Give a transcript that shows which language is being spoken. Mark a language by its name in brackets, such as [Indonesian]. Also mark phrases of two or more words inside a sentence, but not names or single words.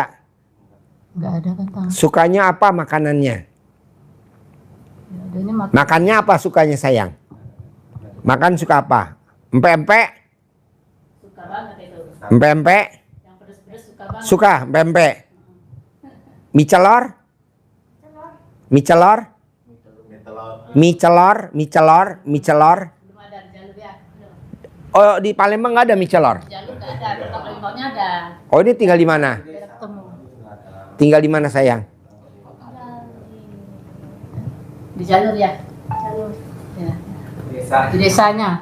[Indonesian] Nggak ada kan Tang. Sukanya apa makanannya? Ya, adanya makan. Makannya apa sukanya sayang? Makan suka apa? Empek-empek? Suka banget itu. Empek-empek? Yang pedes-pedes suka banget. Suka empek-empek? Mie celor? Mie celor? Mie telur. Mie celor? Mie celor? Mie celor? Belum ada di Jalur ya. Oh, di Palembang nggak ada mie celor? Jalur nggak ada, Kota Palembangnya ada. Oh, ini tinggal di mana? Beda ketemu. Tinggal di mana sayang? Di Jalur ya. Jalur. Ya. Di desanya.